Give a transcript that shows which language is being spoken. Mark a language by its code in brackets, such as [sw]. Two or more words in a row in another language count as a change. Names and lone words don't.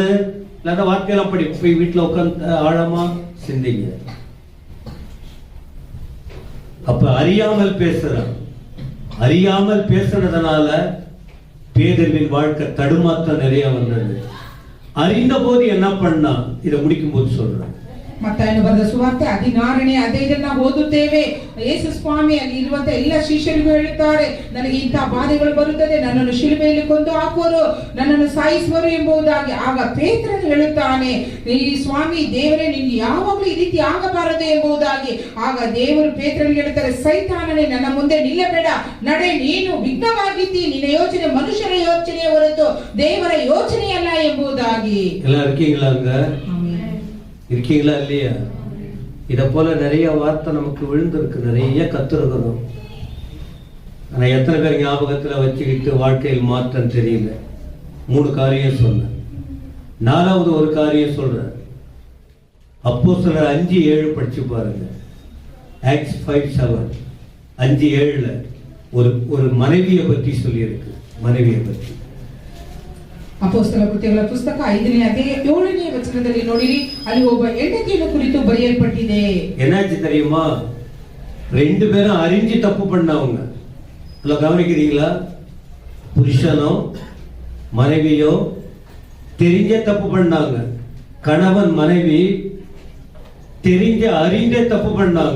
[ta] இல்லாத வார்த்தையெல்லாம் படி, போய் வீட்டுல உட்காந்து ஆழமா சிந்திங்க. அப்ப அறியாமல் பேசுறான். அறியாமல் பேசுனதுனால பேதுருவின் வாழ்க்கை தடுமாற்றம் நிறைய வந்தது. அறிந்த போது என்ன பண்ணா? இதை முடிக்கும் போது சொல்றேன். [kn] ಮತ್ತಾಯನು ಬರೆದ ಸುವಾರ್ತೆ 16ನೇ ಅಧ್ಯಾಯದಲ್ಲಿ ನಾವು ಓದುತ್ತೇವೆ. ಯೇಸು ಸ್ವಾಮಿ ಅಲ್ಲಿ ಇರುವಂತ ಎಲ್ಲ ಶಿಷ್ಯರಿಗೂ ಹೇಳುತ್ತಾರೆ, ನನಗೆ ಇಂಥ ಬಾಧೆಗಳು ಬರುತ್ತದೆ, ನನ್ನನ್ನು ಶಿಲುಬೆಯಲ್ಲಿ ಕೊಂದು ಹಾಕುವರು, ನನ್ನನ್ನು ಸಾಯಿಸುವರು ಎಂಬುದಾಗಿ. ಆಗ ಪೇತ್ರನು ಹೇಳುತ್ತಾನೆ, ಈ ಸ್ವಾಮಿ ದೇವರೇ, ನಿನ್ಗೆ ಯಾವಾಗಲೂ ಈ ರೀತಿ ಆಗಬಾರದು ಎಂಬುದಾಗಿ. ಆಗ ದೇವರು ಪೇತ್ರನಿಗೆ ಹೇಳ್ತಾರೆ, ಸೈತಾನನೇ, ನನ್ನ ಮುಂದೆ ನಿಲ್ಲಬೇಡ, ನಡೆ, ನೀನು ವಿಘ್ನವಾಗಿದ್ದಿ, ನಿನ್ನ ಯೋಚನೆ ಮನುಷ್ಯರ ಯೋಚನೆಯ ಹೊರತು ದೇವರ ಯೋಚನೆಯಲ್ಲ ಎಂಬುದಾಗಿ. [ta] ಎಲ್ಲ இருக்கீங்களாங்க? இருக்கீங்களா இல்லையா? இத போல நிறைய வார்த்தை நமக்கு விழுந்திருக்கு, நிறைய கத்துருக்கணும். ஆனா எத்தனை பேர் ஞாபகத்துல வச்சுக்கிட்டு வாழ்க்கையில் மாற்றம் தெரியல? 3 காரியம் சொன்னேன். 4வது ஒரு காரியம் சொல்றேன். அப்போஸ்தலர் 5:7 படிச்சு பாருங்க. Acts 5:7, 5:7 ஒரு மனைவியை பற்றி சொல்லி இருக்கு. மனைவியை பற்றி [kn] ಅಪೊಸ್ತಲ ಕೃತ್ಯಗಳ ಪುಸ್ತಕ 5ನೇ ಅಧ್ಯಾಯ 7ನೇ ವಚನದಲ್ಲಿ ನೋಡಿರಿ, ಅಲ್ಲಿ ಒಬ್ಬ ಹೆಂಡತಿಯನ್ನು ಕುರಿತು ಬರೆಯಲ್ಪಟ್ಟಿದೆ. [ta] என்னாச்சு தெரியுமா? 2 பேரும் அறிஞ்சு தப்பு பண்ணவங்க. இல்ல கவனிக்கிறீங்களா? புருஷனோ மனைவியோ தெரிஞ்ச தப்பு பண்ணாங்க. கணவன் மனைவி தெரிஞ்ச அறிஞ்ச தப்பு பண்ணாங்க.